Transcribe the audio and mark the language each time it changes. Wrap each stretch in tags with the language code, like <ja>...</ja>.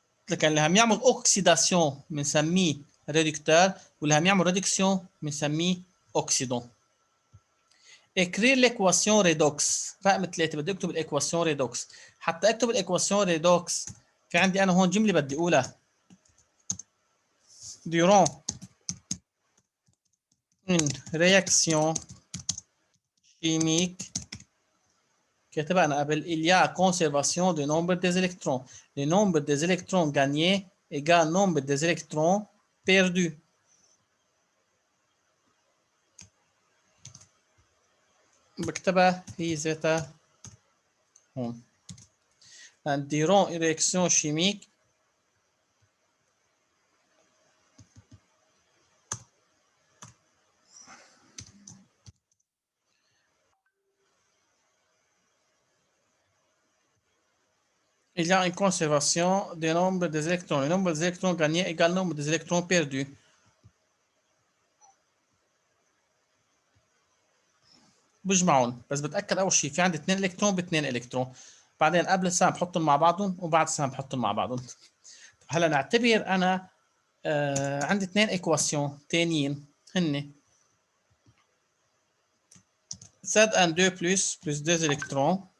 <ar>لكن اللي عم يعمل اوكسيداسيون بنسميه ريدكتور، واللي عم يعمل ريدكسيون بنسميه اوكسيدون. اكرير ليكواسيون ريدوكس رقم 3. بدي اكتب الايكواسيون ريدوكس. حتى اكتب الايكواسيون ريدوكس في عندي انا هون جمله بدي اقولها.</ar> <fr>durant une réaction chimique</fr> <ar>كاتبها انا قبل</ar> <fr>il y a conservation du nombre des électrons. Le nombre des électrons gagnés égale nombre des électrons perdus.</fr> <ar>بكتبها هي ذاتها هون.</ar> <fr>durant une réaction chimique il y a une conservation des nombres des électrons. Le nombre des électrons gagnés égale le nombre des électrons perdus.</fr> <ar>بجمعهم، بس بتأكد أول شيء في عندي 2 إلكترون ب2 إلكترون، بعدين قبل السهم بحطهم مع بعضهم وبعد السهم بحطهم مع بعضهم. هلا نعتبر أنا عندي 2 إيكواسيون تانيين هن Zn2</ar> <fr>plus 2 électrons</fr>